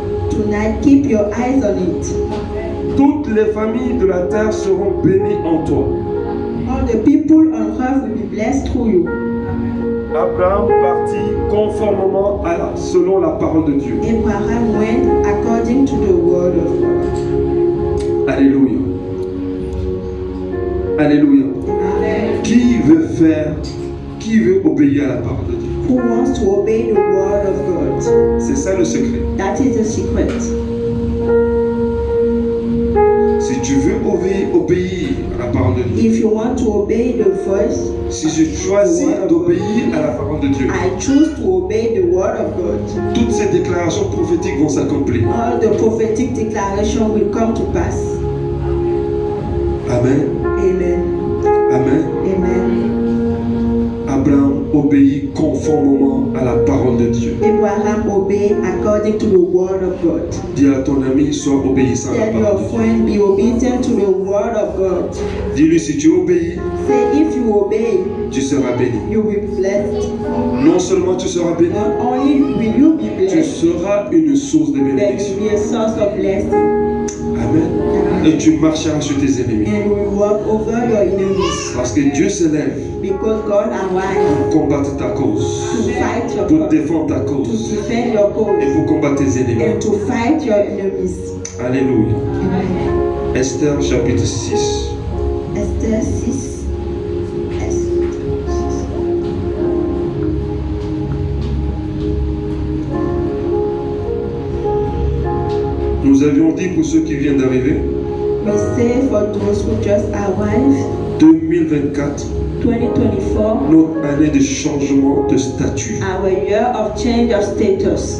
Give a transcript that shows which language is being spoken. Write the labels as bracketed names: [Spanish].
[English] Tonight, keep your eyes on it. [French] Toutes les familles de la terre seront bénies en toi. [English] All the people on earth will be blessed through you. [French] Abraham partit conformément selon la parole de Dieu. [English] Abraham went according to the word of God. [French] Alléluia. Alléluia. Amen. Qui veut obéir à la parole de Dieu? [English] Who wants to obey the word of God? [French] C'est ça le secret. [English] That is the secret. [French] Si tu veux obéir à la parole de Dieu, [English] If you want to obey the voice, [French] si je choisis d'obéir à la parole de Dieu, [English] I choose to obey the word of God. [French] toutes ces déclarations prophétiques vont s'accomplir. [English] All the prophetic declaration will come to pass. Amen. Amen. Amen. Amen. [French] Abraham obéit conformément à la parole de Dieu. [English] Abraham obeyed according to the word of God. [French] Dis à ton ami, sois obéissant à la [English] Tell your [French] parole de Dieu. [English] friend, be obedient to the word of God. [French] Dis-lui, si tu obéis, [English] Say, if you obey, [French] tu seras béni. [English] you will be blessed. [French] Non seulement tu seras béni, [English] Not only will you be [French] tu [English] blessed, [French] seras une source de [English] but you [French] bénédiction. [English] will be a source of blessing. Amen. [French] Et tu marcheras sur tes ennemis. [English] And you will walk over your enemies. [French] Parce que Dieu s'élève [English] Because God arise [French] pour combattre ta [English] to [French] cause, [English] fight your [French] pour [English] cause, [French] défendre ta [English] to [French] cause [English] defend your [French] et [English] cause, [French] pour combattre tes ennemis. [English] and to fight your enemies. [French] Alléluia. Amen. Esther chapitre 6. [English] Esther 6. [French] Nous avions dit pour ceux qui viennent d'arriver, [English] We say for those who just arrived, [French] 2024, [English] 2024, [French] notre année de changement de statut, [English] our year of change of status,